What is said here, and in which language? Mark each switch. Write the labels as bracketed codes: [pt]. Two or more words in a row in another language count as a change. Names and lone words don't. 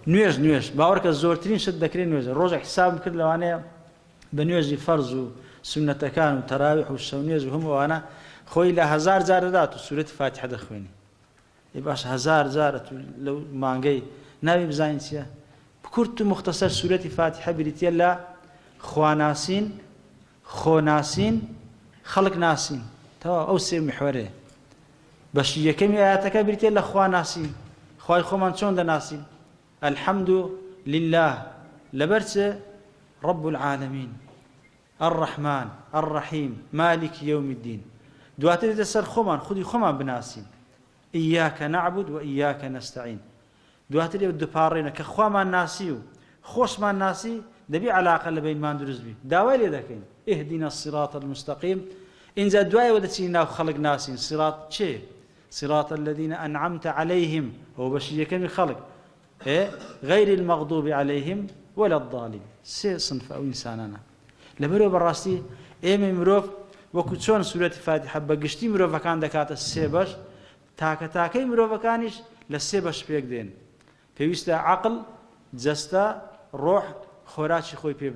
[ckb] نوێژ باوەڕکە زۆرترین شت دەکرێت نوێژ ڕۆژە حساب کرد لەوانەیە بە نوێژی فەرز و سونەتەکان و تەراویح و شەو نوێژ و هەموو ئەوانە خۆی لە 1000 جار دەدات و سوورەتی فاتحە دەخوێنی باش 1000 جارە لەو مانگەی ناوی بزانین چییە کورت و مختصر سوورەتی فاتحە بریتە لە خواناسین خۆناسین خەڵک ناسین تەواو ئەو سێ محورێ بەشی یەکەمی ئاەتەکە بریتێ لە خواناسین خوای خۆمان چۆن دەناسین [ar] الحەمد لله [ckb] لەبەر چ [ar] رب العالمین الرحمن الرحیم مالك يوم الدين [ckb] دواتر دێتە سەر خۆمان خودی خۆمان بناسین [ar] إياك نعبد وإياك نستعين [ckb] دواتر دووپاڕێنە کە خوامان ناسی و خۆشمان ناسی دەبی علاقە لە بینمان دروست بی داوای لێ دەکەین [ar] اهدنا الصراط المستقيم [ckb] اینجا دوایەوە دەچین ناو خەڵک ناسین صراط چێ [ar] صراط الذين أنعمت عليهم [ckb] هو بەشی یەکەمی خەڵک [ar] غير المغضوب عليهم ولا الضالين [ckb] سێ صنف ئەو ئینسانانە لەبەرەوە بەڕاستی ئێمە مرۆڤ وەکو چۆن سوورەتی فاتحە بەگشتی مرۆڤەکان دەکاتە سێ بەش تاکەتاکەی مرۆڤەکانیش لە سێ بەش پێک دێن پێویستە عەقڵ جەستە ڕۆح خۆراکی خۆی پێ